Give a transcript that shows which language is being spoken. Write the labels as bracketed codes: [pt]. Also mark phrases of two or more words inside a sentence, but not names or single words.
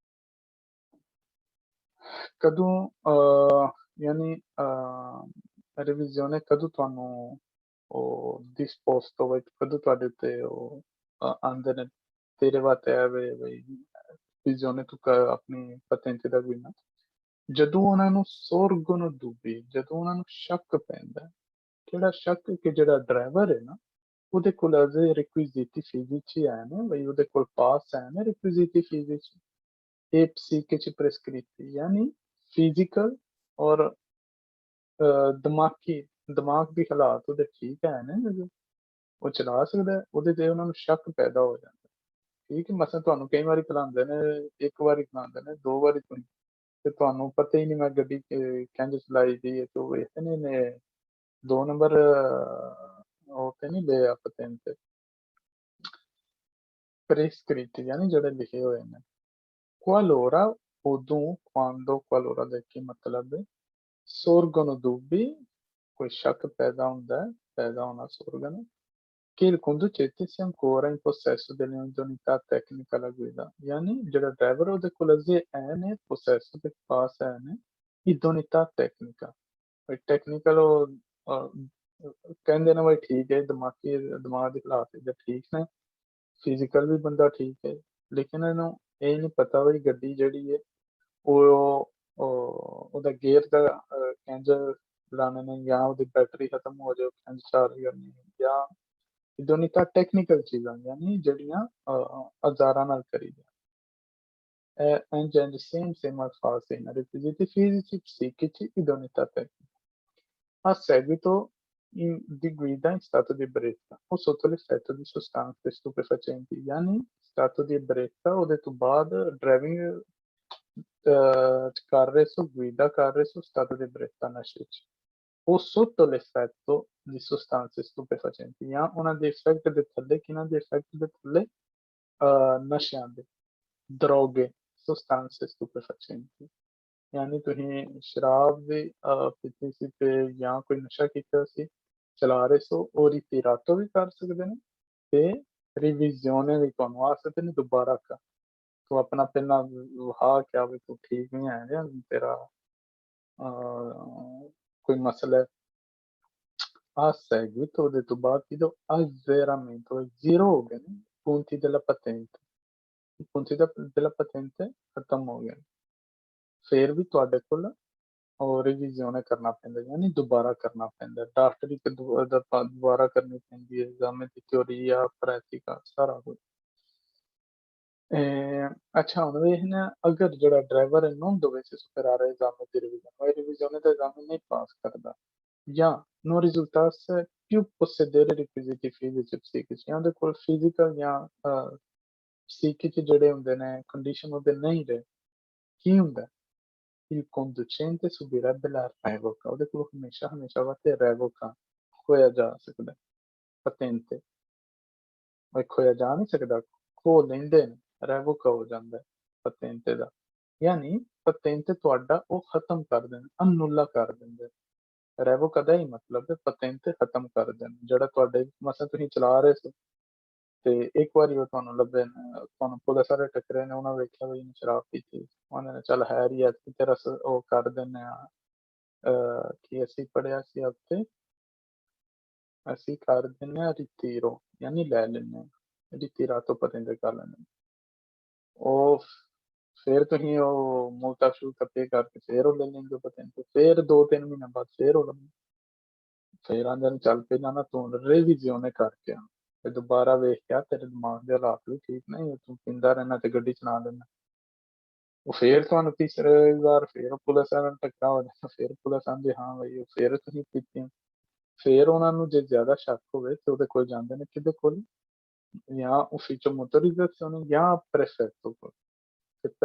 [pa] ਕਦੋਂ ਯਾਨੀ ਰਿਵੀਜ਼ਨ ਕਦੋਂ ਤੁਹਾਨੂੰ ਉਹ disposto ਵਿੱਚ ਕਦੋਂ ਤੁਹਾਡੇ ਤੇ ਉਹ ਆਉਂਦੇ ਨੇ ਤੇਰੇ ਵਾਸਤੇ ਆਵੇ ਬਈ ਰਿਵੀਜ਼ਨ ਤੂੰ ਆਪਣੀ patente ਦਾ ਬਿਨਾ ਜਦੋਂ ਉਹਨਾਂ ਨੂੰ [it] sorgono dubbi [pa] ਜਦੋਂ ਉਹਨਾਂ ਨੂੰ ਸ਼ੱਕ ਪੈਂਦਾ ਕਿਹੜਾ ਸ਼ੱਕ ਕਿ ਜਿਹੜਾ ਡਰਾਈਵਰ ਹੈ ਨਾ ਉਹਦੇ ਕੋਲ ਅਜੇ [it] requisiti fisici [pa] ਹੈ ਨੇ ਬਈ ਉਹਦੇ ਕੋਲ ਪਾਸ ਹੈ ਨੇ [it] requisiti fisici e psichici prescritti [hi] यानी फिजिकल और [pa] ਦਿਮਾਗ ਦੀ ਹਾਲਾਤ ਉਹਦੇ ਠੀਕ ਹੈ ਨੇ ਉਹ ਚਲਾ ਸਕਦਾ ਹੈ ਉਹਦੇ ਤੇ ਉਹਨਾਂ ਨੂੰ ਸ਼ੱਕ ਪੈਦਾ ਹੋ ਜਾਂਦਾ ਠੀਕ ਹੈ ਮਸਾ ਤੁਹਾਨੂੰ ਕਈ ਵਾਰੀ ਚਲਾਉਂਦੇ ਨੇ ਇੱਕ ਵਾਰੀ ਚਲਾਉਂਦੇ ਨੇ ਦੋ ਵਾਰੀ ਤੇ ਤੁਹਾਨੂੰ ਪਤਾ ਹੀ ਨਹੀਂ ਮੈਂ ਗੱਡੀ ਕਿੰਝ ਚਲਾਈ ਦੀ ਹੈ ਤੇ ਵੇਖਦੇ ਨੇ 2 ਨੰਬਰ ਉਹ ਤੇ ਨਹੀਂ ਲਿਆ patente prescritti यानी ਜਿਹੜੇ ਲਿਖੇ ਹੋਏ ਨੇ qualora ਉਦੋਂ qualora ਦਾ ਕੀ ਮਤਲਬ ਹੈ [it] sorgono dubbi [hi] कोई शक पैदा [pa] ਹੁੰਦਾ ਹੈ ਪੈਦਾ ਹੋਣਾ [it] sorgono che il conducente sia ancora in possesso dell'idoneità tecnica alla guida [pa] ਯਾਨੀ ਜਿਹੜਾ ਡਰਾਈਵਰ ਉਹਦੇ ਕੋਲ ਅਜੇ ਹੈ ਨੇ possesso ਦੇ ਪਾਸ ਹੈ ਨੇ [it] idoneità tecnica [pa] ਕੋਈ ਟੈਕਨੀਕਲ ਕਹਿੰਦੇ ਨੇ ਬਈ ਠੀਕ ਹੈ ਦਿਮਾਗ ਦੇ ਹਾਲਾਤ ਇਹਦੇ ਠੀਕ ਨੇ ਫਿਜ਼ੀਕਲ ਵੀ ਬੰਦਾ ਠੀਕ ਹੈ ਲੇਕਿਨ ਇਹਨੂੰ ਇਹ ਨਹੀਂ ਪਤਾ ਬਈ ਗੱਡੀ ਜਿਹੜੀ ਹੈ ਉਹਦਾ ਗੇਅਰ ਦਾ ਕਿੰਝ ਲਾਣੇ ਨੇ ਜਾਂ ਉਹਦੀ ਬੈਟਰੀ ਖਤਮ ਹੋ ਜਾਏ ਕਿੰਝ ਚਾਰਜ ਕਰਨੀ ਜਾਂ [it] idoneità tecnical [pa] ਚੀਜ਼ਾਂ ਯਾਨੀ ਜਿਹੜੀਆਂ ਔਜ਼ਾਰਾਂ ਨਾਲ ਕਰੀਦੀਆਂ engine [it] insieme al falso in requisiti fisici, psichici, idoneità tecnica. A seguito di guida in stato di ebbrezza o sotto l'effetto di sostanze stupefacenti, yani stato di ebbrezza [pa] ਉਹਦੇ ਤੋਂ ਬਾਅਦ ਡਰਾਈਵਿੰਗ ਕਰ ਰਹੇ ਸੋ guida ਕਰ ਰਹੇ ਸੋ [it] stato di ebbrezza [pa] ਨਸ਼ੇ 'ਚ [it] o sotto l'effetto di sostanze stupefacenti [pa] ਜਾਂ ਉਹਨਾਂ ਦੇ ਇਫੈਕਟ ਦੇ ਥੱਲੇ ਕਿਹਨਾਂ ਦੇ ਇਫੈਕਟ ਦੇ ਥੱਲੇ ਨਸ਼ਿਆਂ ਦੇ [it] droghe sostanze stupefacenti [pa] ਯਾਨੀ ਤੁਸੀਂ ਸ਼ਰਾਬ ਵੀ ਪੀਤੀ ਸੀ ਤੇ ਜਾਂ ਕੋਈ ਨਸ਼ਾ ਕੀਤਾ ਸੀ ਚਲਾ ਰਹੇ ਸੋ ਉਹ ritirato ਵੀ ਕਰ ਸਕਦੇ ਨੇ ਤੇ ਰਿਵੀਜ਼ਨ ਵੀ ਤੁਹਾਨੂੰ ਆ ਸਕਦੇ ਨੇ ਦੁਬਾਰਾ ਕਰ ਤੂੰ ਆਪਣਾ ਪਹਿਲਾਂ ਵਿਖਾ ਕਿਆ ਵੀ ਤੂੰ ਠੀਕ ਨਹੀਂ ਹੈ ਜਾਂ ਤੇਰਾ ਕੋਈ ਮਸਲਾ ਹੈ [it] a seguito del dibattito azzeramento zero [pa] ਹੋ ਗਏ ਨੇ [it] punti della patente i punti della patente [pa] ਖਤਮ ਹੋ ਗਏ ਫਿਰ ਵੀ ਤੁਹਾਡੇ ਕੋਲ ਉਹ ਰਿਵੀਜ਼ਨ ਕਰਨਾ ਪੈਂਦਾ ਯਾਨੀ ਦੁਬਾਰਾ ਕਰਨਾ ਪੈਂਦਾ ਡਾਕਟਰੀ ਦੁਬਾਰਾ ਕਰਨੀ ਪੈਂਦੀ ਹੈ ਐਗਜ਼ਾਮ ਦੀ [it] teoria pratica [pa] ਸਾਰਾ ਕੁਝ ਅੱਛਾ ਹੁਣ ਵੇਖਣਾ ਅਗਰ ਜਿਹੜਾ ਡਰਾਈਵਰ ਹੈ [it] non dovesse superare l'esame di revisione o revisione [pa] ਦਾ esame ਨਹੀਂ ਪਾਸ ਕਰਦਾ ਜਾਂ [it] non risultasse più possedere requisiti fisici psichici [pa] ਜਾਂ ਉਹਦੇ ਕੋਲ ਫਿਜ਼ੀਕਲ ਜਾਂ psichici ਜਿਹੜੇ ਹੁੰਦੇ ਨੇ ਕੰਡੀਸ਼ਨ ਉਹਦੇ ਨਹੀਂ ਰਹੇ ਕੀ ਹੁੰਦਾ [it] il conducente subirebbe la revoca [pa] ਉਹਦੇ ਕੋਲ ਹਮੇਸ਼ਾ ਵਾਸਤੇ revoca ਖੋਇਆ ਜਾ ਸਕਦਾ patente ਉਹ ਖੋਇਆ ਜਾ ਨਹੀਂ ਸਕਦਾ ਖੋ ਲੈਂਦੇ ਨੇ revoca ਹੋ ਜਾਂਦਾ patente ਦਾ ਯਾਨੀ patente ਤੁਹਾਡਾ ਉਹ ਖਤਮ ਕਰ ਦੇਣ ਅਨੁੱਲਾ ਕਰ ਦਿੰਦੇ revoca ਦਾ ਹੀ ਮਤਲਬ ਹੈ patente ਖਤਮ ਕਰ ਦੇਣ ਜਿਹੜਾ ਤੁਹਾਡੇ ਮਸਾ ਤੁਸੀਂ ਚਲਾ ਰਹੇ ਸੀ ਤੇ ਇੱਕ ਵਾਰੀ ਉਹ ਤੁਹਾਨੂੰ ਲੱਭੇ ਤੁਹਾਨੂੰ ਪੁਲਿਸ ਵਾਲੇ ਟੱਕਰੇ ਨੇ ਉਹਨਾਂ ਵੇਖਿਆ ਵੀ ਇਹਨੇ ਸ਼ਰਾਬ ਪੀਤੀ ਉਹਨਾਂ ਨੇ ਚੱਲ ਹੈ ਹੀ ਐਤਕੀ ਤੇਰਾ ਉਹ ਕਰ ਦਿੰਦੇ ਆ ਕੀ ਅਸੀਂ ਪੜ੍ਹਿਆ ਸੀ ਉੱਥੇ ਅਸੀਂ ਕਰ ਦਿੰਦੇ ਆ ritiro ਯਾਨੀ ਲੈ ਲੈਂਦੇ ਹਾਂ [it] ritirato patente [pa] ਕਰ ਲੈਂਦੇ ਉਹ ਫਿਰ ਤੁਸੀਂ ਉਹ multa ਸ਼ੁਲਕ ਪੇ ਕਰਕੇ ਫਿਰ ਉਹ ਲੈ ਲੈਂਦੇ ਹੋ patente ਫਿਰ 2-3 ਮਹੀਨੇ ਬਾਅਦ ਫਿਰ ਉਹ ਲੈਂਦੇ ਫਿਰ ਆਂਦੇ ਨੇ ਚੱਲ ਪਹਿਲਾਂ ਨਾ ਤੂੰ ਰਿਵੀਜ਼ਨ ਕਰਕੇ ਆ ਤੇ ਦੁਬਾਰਾ ਵੇਖ ਕੇ ਆ ਤੇਰੇ ਦਿਮਾਗ ਦੇ ਹਾਲਾਤ ਵੀ ਠੀਕ ਨਹੀਂ ਤੂੰ ਪੀਂਦਾ ਰਹਿਣਾ ਤੇ ਗੱਡੀ ਚਲਾ ਲੈਂਦਾ ਉਹ ਫਿਰ ਤੁਹਾਨੂੰ ਤੀਸਰੀ ਵਾਰ ਫਿਰ ਪੁਲਿਸ ਵਾਲਿਆਂ ਨਾਲ ਟਕਰਾ ਹੋ ਜਾਂਦਾ ਫਿਰ ਪੁਲਿਸ ਆਂਦੀ ਹਾਂ ਬਈ ਉਹ ਫਿਰ ਤੁਸੀਂ ਪੀਤੀ ਫਿਰ ਉਹਨਾਂ ਨੂੰ ਜੇ ਜ਼ਿਆਦਾ ਸ਼ੱਕ ਹੋਵੇ ਤੇ ਉਹਦੇ ਕੋਲ ਜਾਂਦੇ ਨੇ ਕਿਹਦੇ ਕੋਲ ਜਾਂ [it] ufficio motorizzazione [pa] ਜਾਂ prefetto ਕੋਲ ਤੇ